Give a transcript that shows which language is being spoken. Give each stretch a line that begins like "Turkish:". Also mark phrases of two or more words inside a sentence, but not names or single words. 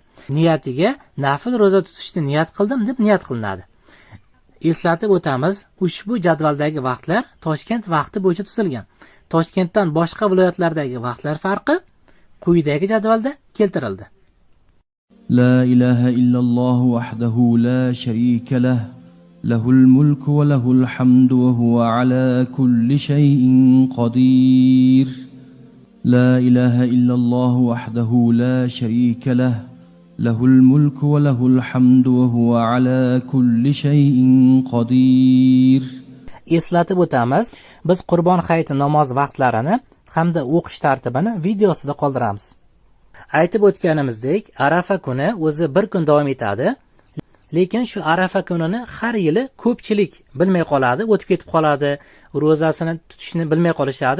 Uzbek: Niyatiga nafl ro'za tutishni niyat qildim deb niyat qilinadi. Eslatib o'tamiz, ushbu jadvaldagi vaqtlar Toshkent vaqti bo'yicha tuzilgan. Toshkentdan boshqa viloyatlardagi vaqtlar farqi quyidagi jadvalda keltirildi.
Arabic: لا إله إلا الله وحده لا شريك له له الملك وله الحمد وهو على كل شيء قدير. لا إله إلا الله وحده لا شريك له له الملك وله الحمد وهو على كل شيء قدير.
Uzbek: Eslatib o'tamiz, biz Qurbon hayiti namoz vaqtlarini hamda o'qish tartibini videosida qoldiramiz. Aytib o'tganimizdek, Arafa kuni o'zi bir kun davom etadi, lekin shu Arafa kunini har yili ko'pchilik bilmay qoladi, o'tib ketib qoladi, ro'zasini tutishni bilmay qolishadi.